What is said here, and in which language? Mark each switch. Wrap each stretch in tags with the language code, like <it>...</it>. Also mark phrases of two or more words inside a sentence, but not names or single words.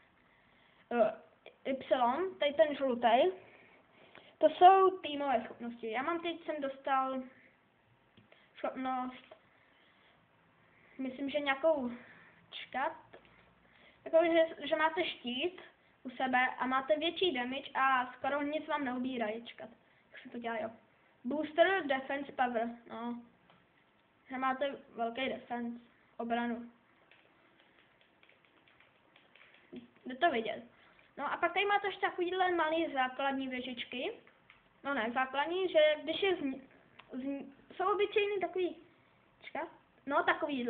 <cs>Y, tady ten žlutý, to jsou týmové schopnosti. Já mám jsem dostal schopnost, myslím, že nějakou že máte štít u sebe a máte větší damage a skoro nic vám neubírají, jak se to dělá, jo.</cs> <en>Booster defense power,</en> <cs>že máte velký defense, obranu. Jde to vidět. No a pak tady máte ještě takovýhle malý základní věžičky. No ne, základní, že když je jsou obyčejný takový, takovýhle.</cs>